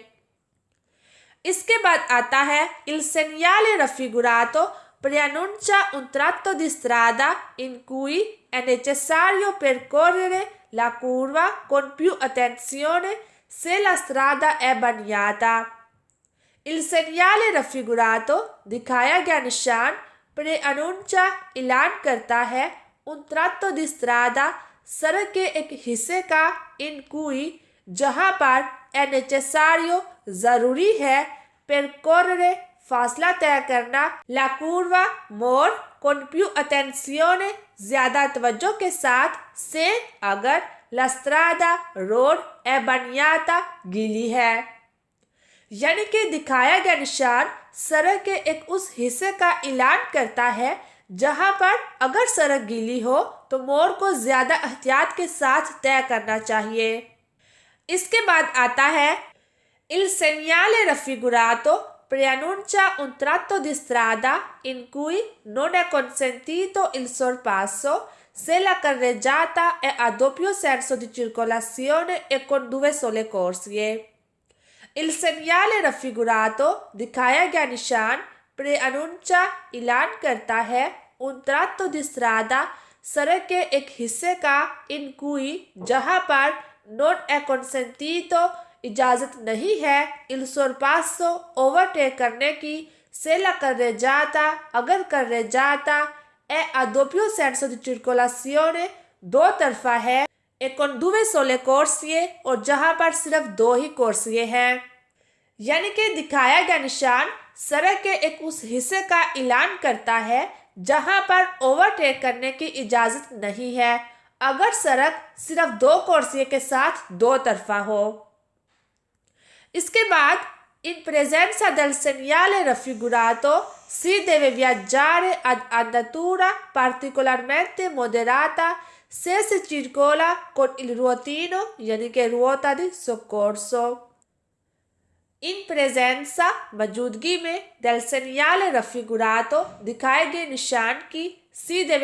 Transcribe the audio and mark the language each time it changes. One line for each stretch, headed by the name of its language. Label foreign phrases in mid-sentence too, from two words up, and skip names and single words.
Hindi: इसके बाद आता है
Italian: il segnale raffigurato preannuncia un tratto di strada in cui è necessario percorrere la curva con più attenzione se la strada è bagnata. Il segnale raffigurato
Hindi: दिखाया गया निशान प्रेअनुंचा ऐलान करता है उन
Italian: tratto di strada
Hindi: सड़क के एक हिस्से का in cui जहां पर
Italian: è necessario
Hindi: जरूरी है percorrere फासला तय करना
Italian: la curva
Hindi: मोड़ con
Italian: più attenzione
Hindi: ज्यादा तवज्जो के साथ से अगर
Italian: la strada
Hindi: रोड
Italian: è bagnata
Hindi: गीली है, यानी कि दिखाया गया निशान सड़क के एक उस हिस्से का ऐलान करता है जहां पर अगर सड़क गीली हो तो मोड़ को ज्यादा एहतियात के साथ तय करना चाहिए। इसके बाद आता है
Italian: il segnale raffigurato preannuncia un tratto di strada in cui non è consentito il sorpasso se la carreggiata è a doppio senso di circolazione e con due sole corsie। Il segnale raffigurato
Hindi: दिखाया गया निशान प्रेअनुंचा ऐलान करता है
Italian: un tratto di strada
Hindi: सड़क के एक हिस्से का
Italian: in cui
Hindi: जहां पर
Italian: non è consentito
Hindi: इजाजत नहीं है
Italian: il sorpasso
Hindi: ओवरटेक करने की
Italian: se la carreggiata अगर carreggiata è a doppio senso di circolazione
Hindi: दो तरफा है
Italian: e con due sole corsie
Hindi: और जहां पर सिर्फ दो ही कोर्सिए हैं, यानी कि दिखाया गया निशान सड़क के एक उस हिस्से का ऐलान करता है जहां पर ओवरटेक करने की इजाजत नहीं है अगर सड़क सिर्फ दो कोर्सिए के साथ दो तरफा हो। इसके बाद
Italian: in presenza del segnale raffigurato si deve viaggiare ad andatura particolarmente moderata se si circola con il ruotino
Hindi: यानी कि
Italian: ruota di soccorso। in presenza
Hindi: मौजूदगी में
Italian: del segnale raffigurato
Hindi: दिखाए गए निशान की
Italian: si deve